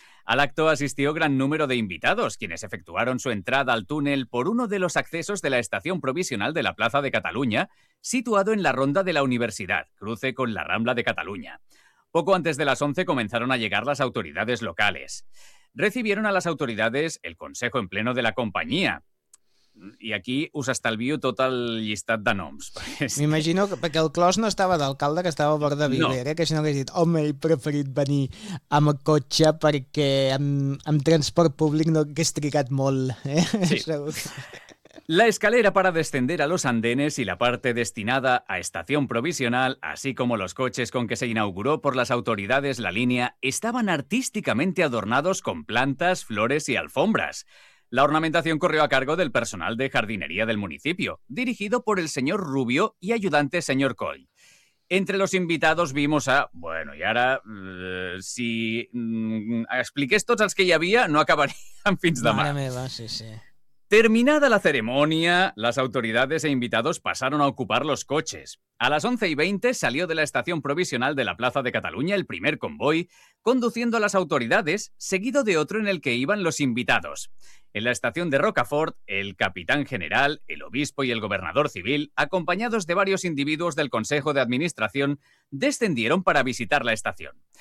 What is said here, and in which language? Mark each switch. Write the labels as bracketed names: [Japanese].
[Spanish] Al acto asistió gran número de invitados, quienes efectuaron su entrada al túnel por uno de los accesos de la estación provisional de la Plaza de Cataluña, situado en la Ronda de la Universidad, cruce con la Rambla de Cataluña. Poco antes de las 11 comenzaron a llegar las autoridades locales. Recibieron a las autoridades el consejo en pleno de la compañía. [Catalan] I aquí us estalvio tot el llistat de noms. M'imagino que, perquè el Clos no estava d'alcalde, que estava a bord de Vivera, no. Que si no hagués dit, home, he preferit venir amb cotxe perquè amb transport públic no hagués trigat molt. Sí. Segur. [Spanish] La escalera para descender a los andenes y la parte destinada a estación provisional, así como los coches con que se inauguró por las autoridades la línea, estaban artísticamente adornados con plantas, flores y alfombras. La ornamentación corrió a cargo del personal de jardinería del municipio, dirigido por el señor Rubio y ayudante señor Coy. Entre los invitados vimos a... Bueno, y ahora, [Catalan] si expliqués tots els que hi havia, no acabarían fins demà. Mare meva, sí. [Spanish] Terminada la ceremonia, las autoridades e invitados pasaron a ocupar los coches. A las 11:20 salió de la estación provisional de la Plaza de Cataluña el primer convoy, conduciendo a las autoridades, seguido de otro en el que iban los invitados. En la estación de Rocafort, el capitán general, el obispo y el gobernador civil, acompañados de varios individuos del Consejo de Administración, descendieron para visitar la estación.